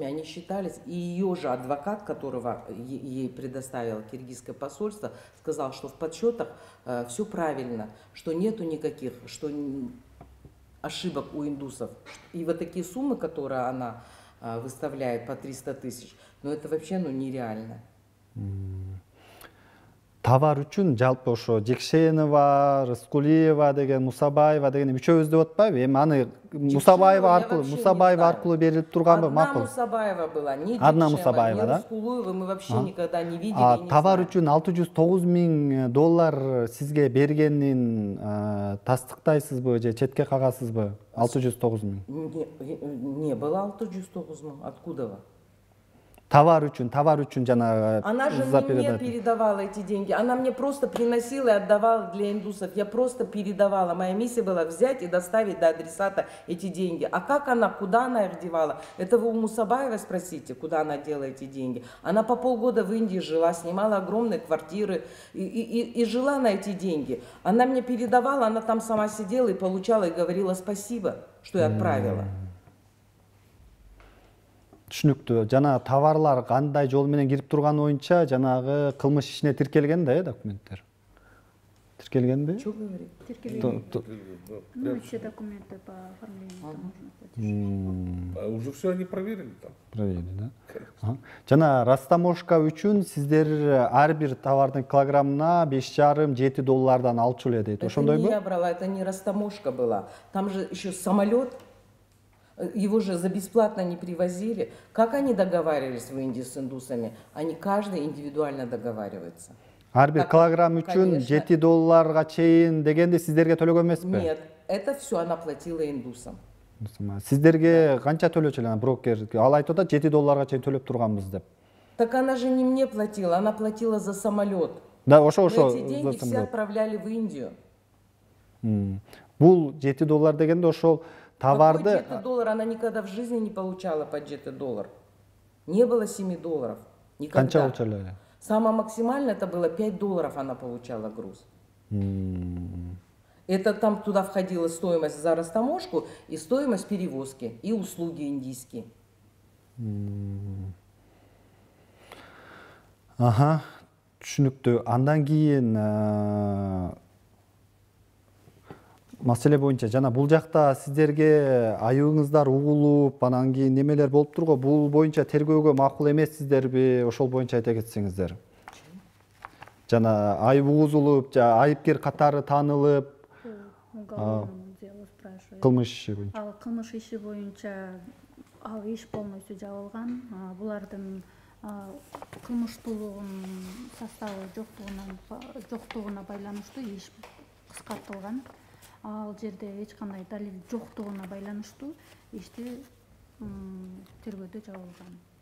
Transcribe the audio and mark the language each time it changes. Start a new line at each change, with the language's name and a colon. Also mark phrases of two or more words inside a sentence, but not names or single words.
Russian: Они считались, и ее же адвокат, которого ей предоставило киргизское посольство, сказал, что в подсчетах все правильно, что нету никаких, что ошибок у индусов. И вот такие суммы, которые она выставляет по 300 тысяч, ну это вообще нереально.
Kyrgyz: Товар үчүн жалпы ошо Жекшенова, Рыскулиева деген, Мусабаева деген үчөөбүз деп атпайбы? Эми аны Мусабаева аркылуу берилип турганбы?
Russian: Одна Мусабаева была, не Одна Жекшенова, Мусабаева, не да? Рыскулуева мы вообще никогда не видели. и не
Kyrgyz: Товар
Russian: знаем.
Kyrgyz: үчүн 609 000 доллар сизге бергенин тастыктайсызбы же четке кагасызбы?
Russian: 609 000. Не было 609 000. Откуда?
Kyrgyz: Товар үчүн жана
Russian: Она же не мне передавала эти деньги. Она мне просто приносила и отдавала для индусов. Я просто передавала. Моя миссия была взять и доставить до адресата эти деньги. А как она, куда она их девала? Это вы у Мусабаевой спросите, куда она дела эти деньги. Она по полгода в Индии жила, снимала огромные квартиры и жила на эти деньги. Она мне передавала, она там сама сидела и получала, и говорила спасибо, что я отправила.
Kyrgyz: Түшүнүктүү. Жана товарлар кандай жол менен кирип турганы боюнча жанагы кылмыш ишине тиркелген да, документтер. Тиркелгенби?
Russian: Что говорит? Ну, все документы по оформлению таможенных платежей. А уже все они проверили там. Проверили, да?
Kyrgyz: Жана растаможка үчүн сиздер ар бир товардын килограммына 5,5-7 доллардан алчу эле дейт.
Russian: Это не
Kyrgyz: Ошондойбу?
Russian: я брала, это не растаможка была. Там же еще самолет. Его же за бесплатно не привозили. Как они договаривались в Индии с индусами? Они каждый индивидуально договаривается.
Kyrgyz: Ар бир килограмм үчүн
Russian: Конечно.
Kyrgyz: $7 чейин дегенди сиздерге төлөгөн эмеспи?
Russian: Нет, это все она платила индусам.
Kyrgyz: Сиздерге канча төлөчү эле брокер? Ал айтып атат $7 чейин төлөп турганбыз деп.
Russian: Так она же не мне платила, она платила за самолет.
Kyrgyz: Да, ошо
Russian: Но эти деньги все отправляли в Индию.
Kyrgyz: Бул $7 дегенде ошол товарды
Russian: Какой $7? Она никогда в жизни не получала по $7. Не было $7. Никогда.
Kyrgyz: канча болчу эле?
Russian: Самое максимальное это было $5 она получала груз. Это там туда входила стоимость за растаможку и стоимость перевозки и услуги индийские.
Kyrgyz: Аха, түшүнүктүү. Андан кийин маселе боюнча жана бул жакта сиздерге айыбыңыздар угулуп, анан кийин немелер болуп турго, бул боюнча тергөөгө макул эмессиздерби? Ошол боюнча айта кетсеңиздер. Жана айып угузулуп, айыпкер катары таанылып,
Russian: Уголовном дело спрашивает.
Kyrgyz: кылмыш иши боюнча. Ал кылмыш иши боюнча ал иш полностью жабылган. Булардын кылмыштуулугунун составы жоктугуна байланыштуу иш кыскартылган. Ал жерде эч кандай далил жоктугуна байланыштуу ишти тергөөдө жабылган.